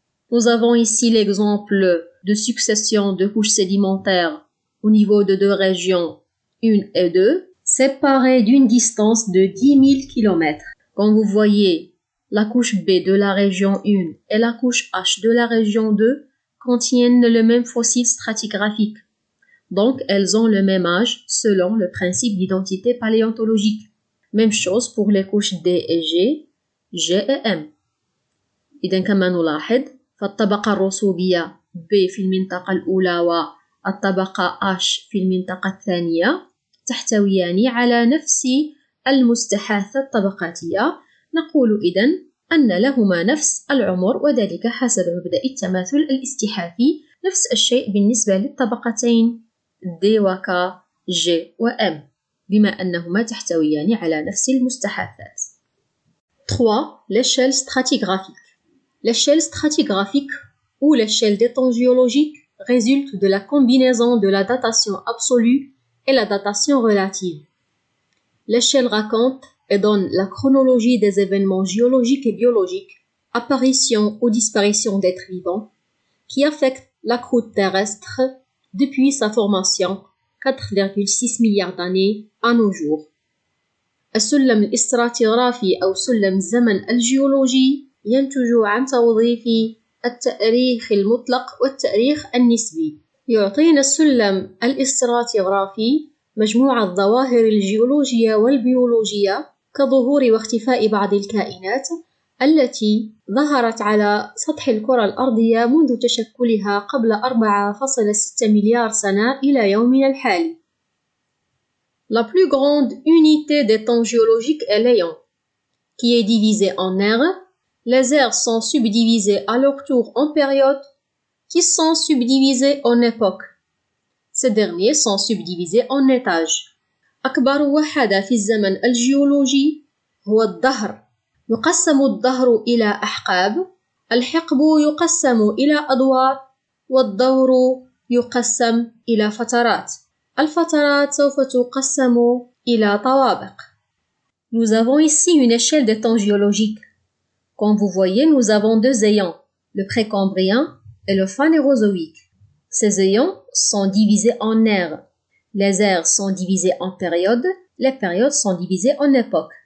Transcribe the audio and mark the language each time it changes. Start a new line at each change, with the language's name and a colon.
French: Nous avons ici l'exemple de succession de couches sédimentaires au niveau de deux régions 1 et 2, séparées d'une distance de 10 000 km. Quand vous voyez la couche B de la région 1 et la couche H de la région 2 contiennent le même fossile stratigraphique. Donc, elles ont le même âge selon le principe d'identité paléontologique. Même chose pour les couches D et G et M.
Arabic: إذن كما نلاحظ فالطبقة الرسوبية B في المنطقة الأولى والطبقة H في المنطقة الثانية تحتويان على نفس المستحاثة الطبقاتية. نقول إذن أن لهما نفس العمر، وذلك حسب مبدأ التماثل الاستحاثي. نفس الشيء بالنسبة للطبقتين D و K, G و M بما أنهما تحتويان على نفس المستحاثات.
French: 3. L'échelle stratigraphique. L'échelle stratigraphique ou l'échelle des temps géologiques résulte de la combinaison de la datation absolue et la datation relative. L'échelle raconte et donne la chronologie des événements géologiques et biologiques, apparition ou disparition d'êtres vivants, qui affectent la croûte terrestre depuis sa formation 4,6 milliards d'années à nos jours.
Arabic: السلم الاستراتيغرافي أو سلم الزمن الجيولوجي ينتج عن توظيف التأريخ المطلق والتأريخ النسبي. يعطينا السلم الاستراتيغرافي مجموعة الظواهر الجيولوجية والبيولوجية كظهور واختفاء بعض الكائنات التي ظهرت على سطح الكرة الأرضية منذ تشكلها قبل 4,6 مليار سنة إلى يومنا الحالي.
French: La plus grande unité des temps géologiques est l'éon, qui est divisé en ères. Les ères sont subdivisées à leur tour en périodes, qui sont subdivisées en époques. Ces derniers sont subdivisés en étages.
Arabic: أكبر وحدة في الزمن الجيولوجي هو الدهر. يقسم الدهر إلى أحقاب، الحقب يقسم إلى أدوار، والدور يقسم إلى فترات. الفترات سوف تقسم إلى طوابق.
French: Nous avons ici une échelle des temps géologiques. Comme vous voyez, nous avons deux éons, le précambrien et le phanérozoïque. Ces éons sont divisés en ères. Les ères sont divisées en périodes, les périodes sont divisées en époques.